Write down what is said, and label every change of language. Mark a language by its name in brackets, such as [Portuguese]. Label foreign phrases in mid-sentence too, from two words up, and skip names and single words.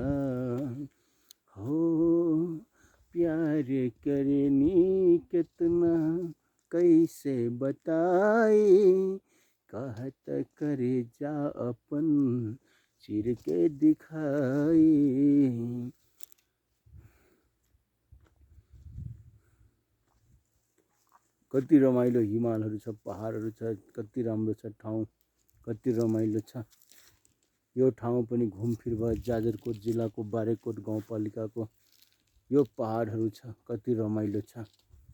[Bhojpuri] हो प्यार करनी कितना कैसे बताई, कहत करे जा अपन चिर के दिखाई। [Nepali] कति रमाइलो हिमालहरू छ, पहाडहरू छ, कति राम्रो छ ठाउँ, कति रमाइलो छ। यो ठाउँ पनि घुमफिर भयो। जाजरकोट जिल्लाको बारेकोट गाउँपालिकाको यो पहाडहरू छ, कति रमाइलो छ।